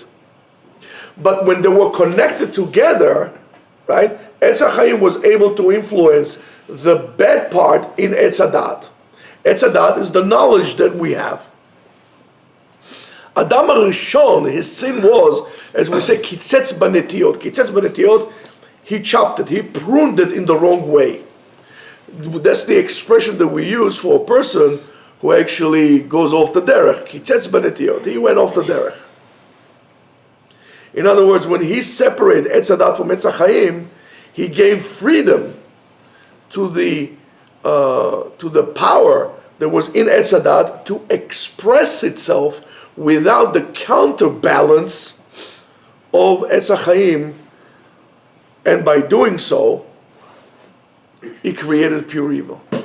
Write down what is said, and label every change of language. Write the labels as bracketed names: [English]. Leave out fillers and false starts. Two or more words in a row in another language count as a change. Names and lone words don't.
[English] But when they were connected together, right, Etz HaChaim was able to influence the bad part in Etz HaDaat. Etzadat is the knowledge that we have. Adam HaRishon, his sin was, as we say, [Hebrew] קיצץ בנטיעות. קיצץ בנטיעות, [English] he chopped it, he pruned it in the wrong way. That's the expression that we use for a person who actually goes off the derech. [Hebrew] קיצץ בנטיעות, [English] he went off the derech. In other words, when he separated Etzadat from Etz HaChaim, he gave freedom to the power that was in Etzadat to express itself without the counterbalance of Etz HaChaim, and by doing so, he created pure evil.